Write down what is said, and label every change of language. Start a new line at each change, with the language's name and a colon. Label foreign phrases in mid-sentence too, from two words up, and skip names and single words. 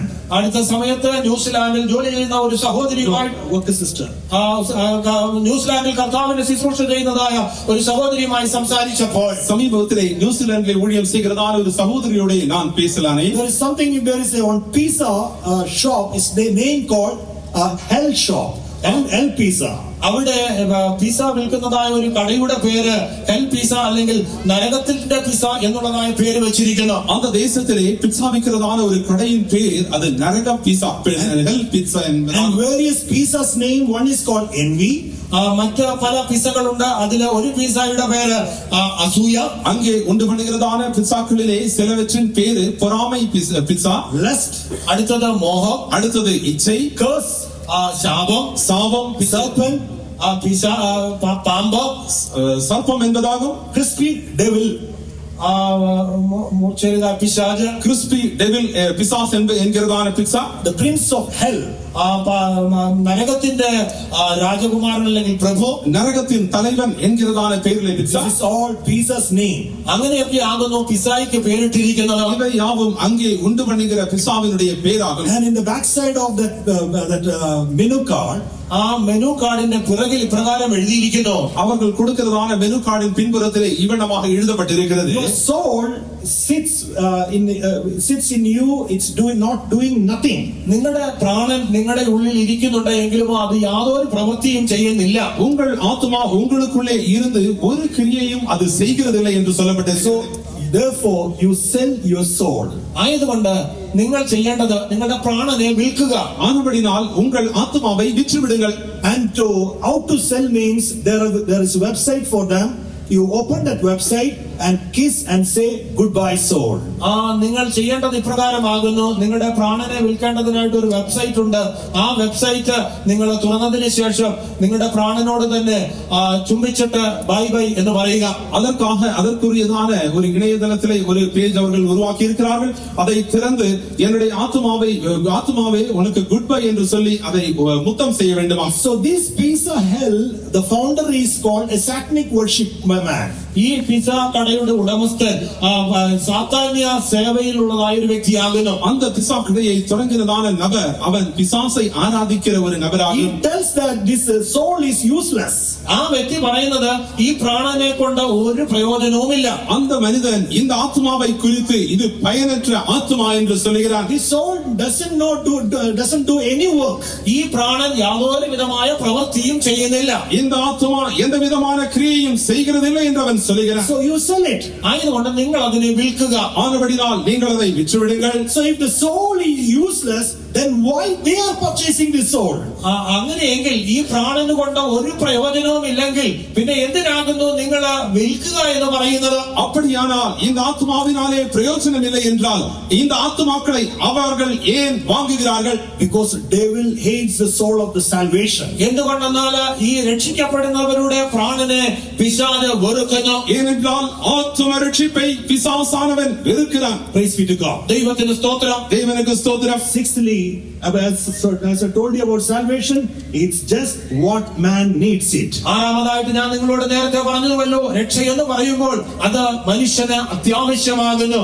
Malayalam: അടുത്ത സമയത്ത് ന്യൂസിലാൻഡിൽ ജോലി ചെയ്യുന്ന ഒരു സഹോദരിയുമായി
English: work sister.
Malayalam: ന്യൂസിലാൻഡിൽ കർത്താവിന്റെ ശുശ്രൂഷ ചെയ്യുന്നതായ ഒരു സഹോദരിയുമായി സംസാരിച്ചപ്പോൾ സമീപത്തിലെ ന്യൂസിലാൻഡിലെ ഊഴിയം ചെയ്യുന്നതായ ഒരു സഹോദരിയോട് ഞാൻ പേസലാനേ.
English: There is something, there is a one pizza shop, is the name called Hell Shop. El Pisa.
Malayalam: അവിടെ പിസ വിൽക്കുന്നതായ ഒരു കടയുടെ പേര് ഹെൽ പിസ അല്ലെങ്കിൽ നരകത്തിന്റെ പിസ എന്നുള്ളതായ പേര് വെച്ചിരിക്കുന്നു.
Tamil: அந்த தேசத்திலே பிட்சா விக்கிறதான ஒரு கடையின் பேர் அது நரக பீஸா, ஹெல் பீட்சா என்பது.
English: And various pizzas name, one is called envy.
Malayalam: മറ്റ് പല പിസകളുണ്ട്. അതിലെ ഒരു പിസയുടെ പേര് അസൂയ.
Tamil: அங்கே உண்டு பண்ணுகிறதான பிட்சாக்களிலே சிலவற்றின் பேரு பொறாமை பிட்சா,
English: Lust.
Malayalam: അടുത്തത് മോഹം.
Tamil: அடுத்தது இச்சை,
English: Curse.
Malayalam: ശാപം.
Tamil: சாபம்,
English: Serpent.
Malayalam: പാമ്പ്.
Tamil: சர்ப்பம் என்பதாகும்.
English: Crispy. Devil.
Malayalam: പിശാച്.
Tamil: கிறிஸ்பி டெவில் பிசாஸ் என்கிறதான பிட்சா.
English: The prince of hell.
Malayalam: നരകത്തിന്റെ രാജകുമാരൻ അല്ലെങ്കിൽ പ്രഭു.
Tamil: நரகத்தின் தலைவன் என்கிறதான பேரிலே பிட்சா.
English: This is all Pisa's name.
Malayalam: അങ്ങനെയൊക്കെ ആകുന്നു പിസായ്ക്ക് പേരിട്ടിരിക്കുന്നത്.
Tamil: இவை யாவும் அங்கே உண்டு பண்ணுகிற பிசாவினுடைய பேராகும்.
English: And in the backside of that menu card,
Malayalam: ആ മെനു കാർഡിന്റെ പിറകിൽ ഇപ്രകാരം എഴുതിയിരിക്കുന്നു.
Tamil: அவர்கள் கொடுக்கிறதான மெனு கார்டின் பின்புறத்திலே இவனமாக எழுதப்பட்டிருக்கிறது.
English: your soul sits in you. It's not doing nothing.
Malayalam: നിങ്ങളുടെ പ്രാണൻ നിങ്ങളുടെ ഉള്ളിൽ ഇരിക്കുന്നുണ്ട് എങ്കിലും അത് യാതൊരു പ്രവൃത്തിയും ചെയ്യുന്നില്ല.
Tamil: உங்கள் ஆத்துமா உங்களுக்குள்ளே இருந்து ஒரு கிரியையும் அது செய்கிறதில்லை என்று சொல்லப்பட்டது.
English: So therefore you sell your soul.
Malayalam: ആയതുകൊണ്ട് നിങ്ങൾ ചെയ്യേണ്ടത് നിങ്ങളുടെ പ്രാണനെ വിൽക്കുക.
Tamil: ஆனபடினால் உங்கள் ஆத்துமாவை விற்றுவிடுங்கள்.
English: And how to sell means there is a website for them. You open that website and kiss and say goodbye soul.
Malayalam: നിങ്ങൾ ചെയ്യേണ്ടത് ഇപ്രകാരമാകുന്നു. നിങ്ങളുടെ പ്രാണനെ വിൽക്കേണ്ടതിനായിട്ട് ഒരു വെബ്സൈറ്റ് ഉണ്ട്. ആ വെബ്സൈറ്റ് നിങ്ങൾ തുറന്നതിന് ശേഷം നിങ്ങളുടെ പ്രാണനോട് തന്നെ ചുംബിച്ചിട്ട്
English: bye bye
Malayalam: എന്ന് പറയുക.
Tamil: அதற்குரியதான ஒரு இணையதளத்திலே ஒரு பேஜ் அவர்கள் உருவாக்கி இருக்கிறார்கள். அதை திறந்து என்னுடைய ஆத்துமாவே உனக்கு
English: good bye
Tamil: என்று சொல்லி அதை முத்தம் செய்ய வேண்டுமா.
English: So this Pisa hell, the founder is called a satanic worship man.
Malayalam: ഈ പിസ കടയുടെ ഉടമസ്ഥൻ സാത്താന്യ സേവയിലുള്ളതായ ഒരു വ്യക്തിയാകുന്നു.
Tamil: அந்த பிசா கடையை தொடங்கினதான நபர் அவன் பிசாசை ஆராதிக்கிற ஒரு நபராகும்.
English: He tells that this soul is useless.
Malayalam: ആ വ്യക്തി പറയുന്നത് ഈ പ്രാണനെ കൊണ്ട് ഒരു പ്രയോജനവുമില്ല.
Tamil: அந்த மனிதன் இந்த ஆத்மாவை குறித்து இது பயனற்ற ஆத்மா என்று சொல்கிறான்.
English: This soul doesn't do any work.
Malayalam: ഈ പ്രാണൻ യാതൊരു വിധമായ പ്രവൃത്തിയും ചെയ്യുന്നില്ല.
Tamil: இந்த ஆத்மா எந்த விதமான கிரியையும் செய்கிறதில்லை என்று அவன் சொல்கிறான்.
English: So you sell it.
Malayalam: ആയതുകൊണ്ട് നിങ്ങൾ അതിനെ വിൽക്കുക.
Tamil: ஆனபடினால் நீங்கள் அதை விற்றுவிடுங்கள்.
English: So if the soul is useless, then why they are purchasing this soul?
Malayalam: അങ്ങനെയെങ്കിൽ ഈ പ്രാണന് കൊണ്ട് ഒരു പ്രയോജനവും ഇല്ലെങ്കിൽ പിന്നെ എന്തിനാകുന്നു നിങ്ങൾ വിൽക്കുക എന്ന് പറയുന്നത്?
Tamil: அப்படியானால் இந்த ஆத்மாவினாலே பிரயோஜனம் இல்லை என்றால் இந்த ஆத்மாக்களை அவர்கள் ஏன் வாங்குகிறார்கள்?
English: Because devil hates the soul of the salvation.
Malayalam: എന്തുകൊണ്ടെന്നാൽ ഈ രക്ഷിക്കപ്പെടുന്നവരുടെ പ്രാണനെ പിശാച് വെറുക്കുന്നു.
Tamil: ஏனென்றால் ஆத்ம ரட்சிப்பை பிசாசானவன் வெறுக்கிறான்.
English: Praise be to God.
Malayalam: ദൈവത്തിന് സ്തോത്രം.
Tamil: தேவனுக்கு ஸ்தோத்திரம்.
English: Sixthly, as I told you about salvation, it's just what man needs it.
Malayalam: ആറാമതായിട്ട് ഞാൻ നിങ്ങളോട് നേരത്തെ പറഞ്ഞുവല്ലോ, രക്ഷ എന്ന് പറയുമ്പോൾ അത് മനുഷ്യന് അത്യാവശ്യമാകുന്നു.